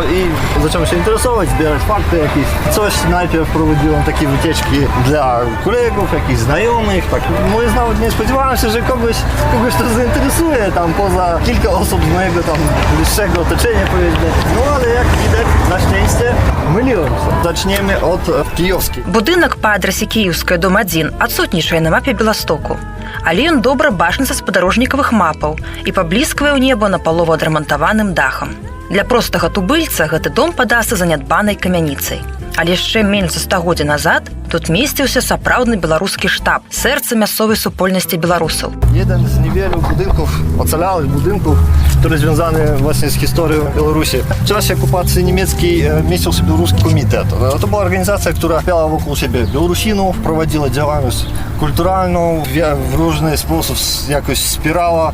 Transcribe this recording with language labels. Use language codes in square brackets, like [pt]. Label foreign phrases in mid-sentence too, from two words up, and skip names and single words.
[pl] I zacząłem się interesować, zbierać fakty jakieś. Coś najpierw prowadziłem takie wycieczki dla kolegów, jakichś znajomych. Tak. Mówię, nawet nie spodziewałem się, że kogoś to zainteresuje, tam poza kilka osób z mojego tam bliższego otoczenia, powiedzmy. No ale jak widać, na szczęście myliłem się. Zaczniemy od kijowskiej. [be] Будынак па адрасе кіеўская дом 1 адсутнічае на мапе Беластоку, але ён добра бачны са спадарожнікавых мапаў і паблісквае ў неба напалову адрамантаваным дахам. Для простага тубыльца гэты дом падасца занядбанай камяніцай. Але яшчэ менш за стагоддзя назад тут месціўся сапраўдны беларускі штаб, сэрца мясцовай супольнасці беларусаў. [pl] Jeden z niewielu budynków, ocalałych budynków, który związany właśnie z historią Białorusi. W czasie okupacji niemieckiej mieścił się Białoruski Komitet. To była organizacja, która miała wokół siebie Białorusinów, prowadziła działalność kulturalną, w różny sposób jakoś wspierała.